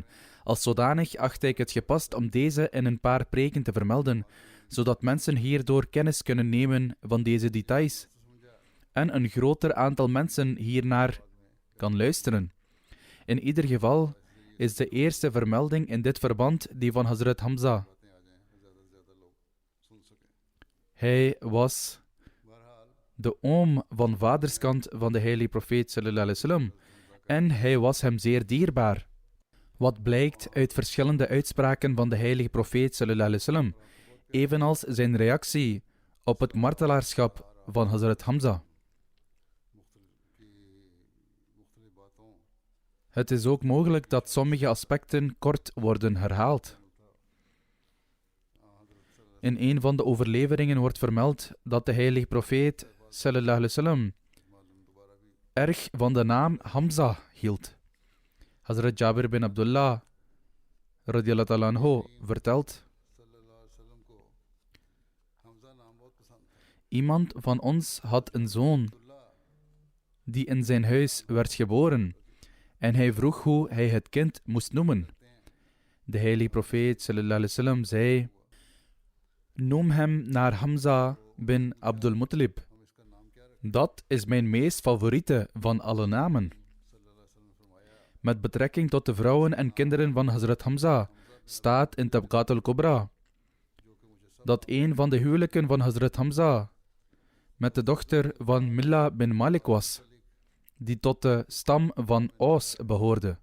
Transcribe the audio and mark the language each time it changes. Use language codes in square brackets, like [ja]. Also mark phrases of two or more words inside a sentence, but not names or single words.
[nl] Als zodanig achtte ik het gepast om deze in een paar preken te vermelden, zodat mensen hierdoor kennis kunnen nemen van deze details en een groter aantal mensen hiernaar kan luisteren. In ieder geval is de eerste vermelding in dit verband die van Hazrat Hamza. Hij was de oom van vaderskant van de heilige profeet [ar] صلى الله عليه وسلم [nl] en hij was hem zeer dierbaar. Wat blijkt uit verschillende uitspraken van de heilige profeet [ar] صلى الله عليه وسلم, [nl] evenals zijn reactie op het martelaarschap van Hazrat Hamza. Het is ook mogelijk dat sommige aspecten kort worden herhaald. In een van de overleveringen wordt vermeld dat de heilige profeet [ar] صلى الله عليه وسلم [nl] erg van de naam Hamza hield. Hazrat Jabir bin Abdullah [ar] رضي الله عنه [nl] vertelt: iemand van ons had een zoon die in zijn huis werd geboren en hij vroeg hoe hij het kind moest noemen. De heilige profeet [ar] صلى الله عليه وسلم [nl] zei: noem hem naar Hamza bin Abdul Muttalib. Dat is mijn meest favoriete van alle namen. Met betrekking tot de vrouwen en kinderen van Hazrat Hamza staat in Tabqat al-Kubra dat een van de huwelijken van Hazrat Hamza met de dochter van Milla bin Malik was, die tot de stam van Aus behoorde.